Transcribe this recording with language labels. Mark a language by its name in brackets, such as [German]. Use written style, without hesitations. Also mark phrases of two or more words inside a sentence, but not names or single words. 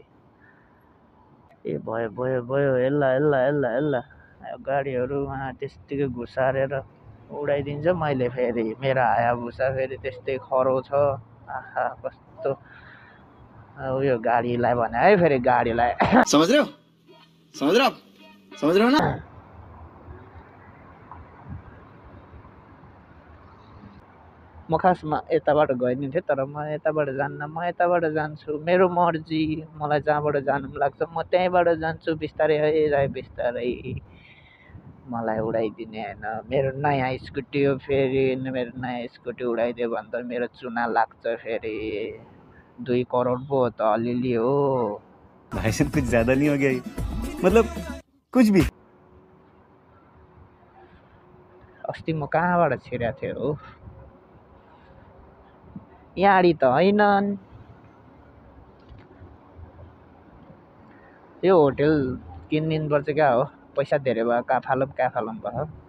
[Nepali] ए भयो भयो भयो हेल्ला गाडीहरूमा त्यस्तिकै घुसारेर उडाइदिन्छ। मैले फेरि मेरो हायाबुसा फेरि त्यस्तै खरो छ। आहा कस्तो उयो गाडीलाई भने है फेरि गाडीलाई [Hindi] समझ रहे हो ना? [Nepali] म खासमा यताबाट गइदिने थिएँ तर म यताबाट जान्न म यताबाट जान्छु मेरो मर्जी। मलाई जहाँबाट जानु पनि लाग्छ म त्यहीँबाट जान्छु बिस्तारै है बिस्तारै। मलाई उडाइदिने होइन मेरो नयाँ स्कुटी हो फेरि मेरो नयाँ स्कुटी उडाइदियो भने त मेरो चुना लाग्छ फेरि 2 करोड पो हो त अलिअलि हो। [Hindi] भाई साहब कुछ ज्यादा नहीं हो गया मतलब कुछ भी। [Nepali] अस्ति म कहाँबाट छिरेको थिएँ हो याडी त होइनन्। यो होटेल किनिदिनुपर्छ क्या हो पैसा धेरै भयो काफालम भयो।